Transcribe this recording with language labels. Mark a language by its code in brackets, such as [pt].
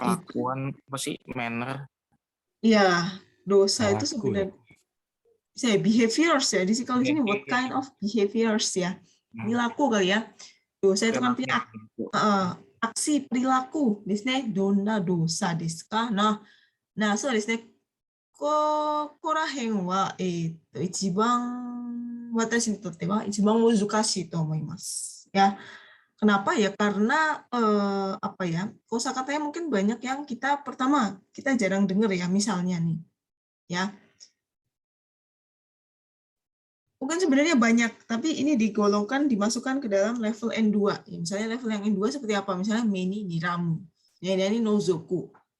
[id] kelakuan apa sih, manner? Ya, dosa itu Perilaku, sebenarnya saya behaviors ya. Kalau di sini [en] what kind of behaviors [id] ya? Perilaku kali ya. Dosa itu kan punya aksi perilaku. Di sini [ja] dona dosa desu ka? Nah, so desu ne. ここら辺は、一番私にとっては一番難しいと思います。 [id] Ya, kenapa ya? Karena apa ya? Kosakatanya mungkin banyak yang kita jarang dengar ya, misalnya nih, ya. Mungkin sebenarnya banyak, tapi ini dimasukkan ke dalam level N2. Ya, misalnya level yang N2 seperti apa? Misalnya meni niramu, ya ini nozoku.